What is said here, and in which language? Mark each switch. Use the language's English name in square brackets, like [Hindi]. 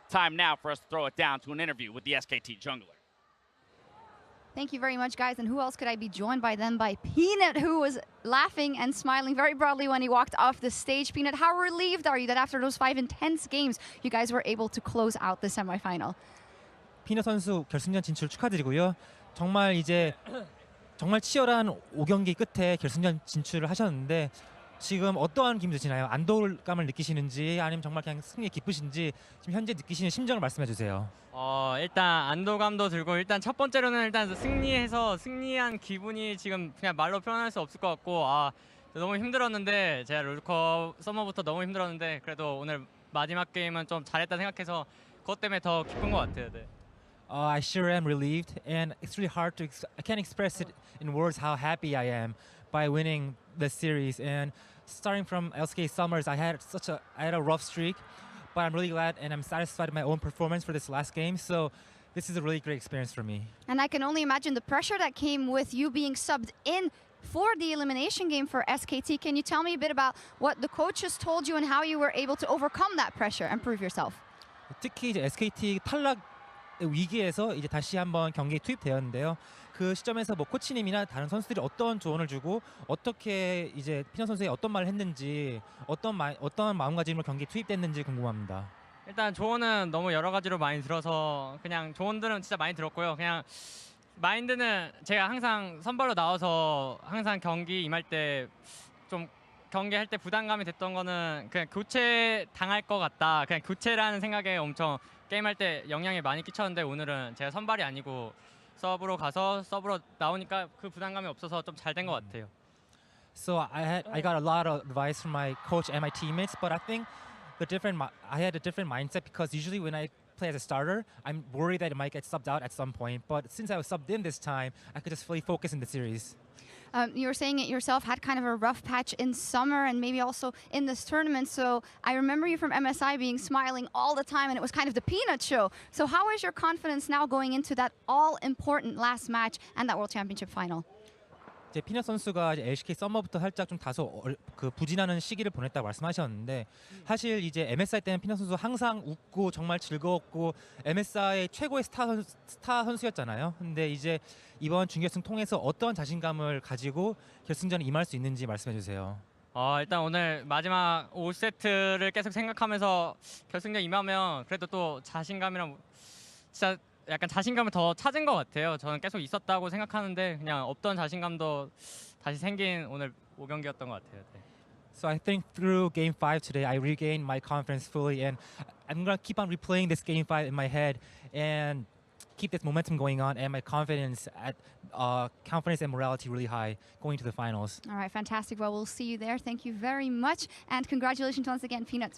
[English] Time now for us to throw it down to an interview with the SKT jungler. Thank you very much, guys. And who else could I be joined by them? By Peanut, who was laughing and smiling very broadly when he walked off the stage. Peanut, how relieved are you that after those 5 intense games, you guys were able to close out the semifinal? [Korean] 피넛 선수 결승전 진출 축하드리고요. 정말 치열한 5경기 끝에 결승전 진출을 하셨는데 지금 어떠한 기분 드시나요? 안도감을 느끼시는지 아니면 정말 그냥 승리에 기쁘신지 지금 현재 느끼시는 심정을 말씀해 주세요. 일단 안도감도 들고 일단 첫 번째로는 일단 승리한 기분이 지금 그냥 말로 표현할 수 없을 것 같고 너무 힘들었는데 제가 롤컵 서머부터 너무 힘들었는데 그래도 오늘 마지막 게임은 좀 잘했다 생각해서 그것 때문에 더 기쁜 것 같아요. 네. [English] I sure am relieved, and it's really hard to. I can't express it in words how happy I am by winning the series. And starting from LSK Summers, I had a rough streak, but I'm really glad and I'm satisfied with my own performance for this last game. So this is a really great experience for me. And I can only imagine the pressure that came with you being subbed in for the elimination game for SKT. Can you tell me a bit about what the coaches told you and how you were able to overcome that pressure and prove yourself? [Korean] 특히 이제 SKT 탈락 위기에서 이제 다시 한번 경기에 투입되었는데요. 그 시점에서 뭐 코치님이나 다른 선수들이 어떤 조언을 주고 어떻게 이제 피넛 선수의 어떤 말을 했는지 어떤 마음가짐으로 경기에 투입됐는지 궁금합니다. 일단 조언은 너무 여러 가지로 많이 들어서 그냥 조언들은 진짜 많이 들었고요. 그냥 마인드는 제가 항상 선발로 나와서 항상 경기 임할 때 좀 경기할 때 부담감이 됐던 거는 그냥 교체 당할 것 같다. 그냥 교체라는 생각에 엄청 게임할 때 영향이 많이 끼쳤는데 오늘은 제가 선발이 아니고 서브로 가서 서브로 나오니까 그 부담감이 없어서 좀 잘 된 것 같아요. [English] So I got a lot of advice from my coach and my teammates, but I think I had a different mindset because usually when I play as a starter, I'm worried that it might get subbed out at some point. But since I was subbed in this time, I could just fully focus in the series. You were saying it yourself, had kind of a rough patch in summer and maybe also in this tournament. So I remember you from MSI being smiling all the time, and it was kind of the Peanut show. So how is your confidence now going into that all-important last match and that World Championship final? [Korean] 이제 피넛 선수가 이제 LCK 서머부터 살짝 좀 다소 부진하는 시기를 보냈다고 말씀하셨는데 사실 이제 MSI 때는 피넛 선수 항상 웃고 정말 즐거웠고 MSI 최고의 스타 선수였잖아요. 근데 이제 이번 준결승 통해서 어떤 자신감을 가지고 결승전에 임할 수 있는지 말씀해 주세요. 일단 오늘 마지막 5세트를 계속 생각하면서 결승전 임하면 그래도 또 자신감이랑 진짜 약간 자신감을 더 찾은 것 같아요. 저는 계속 있었다고 생각하는데 그냥 없던 자신감도 다시 생긴 오늘 5경기였던 것 같아요. 네. [English] So I think through Game 5 today, I regained my confidence fully, and I'm gonna keep on replaying this Game 5 in my head and keep this momentum going on, and my confidence and morality really high going to the finals. All right, fantastic. Well, we'll see you there. Thank you very much, and congratulations once again, Peanuts.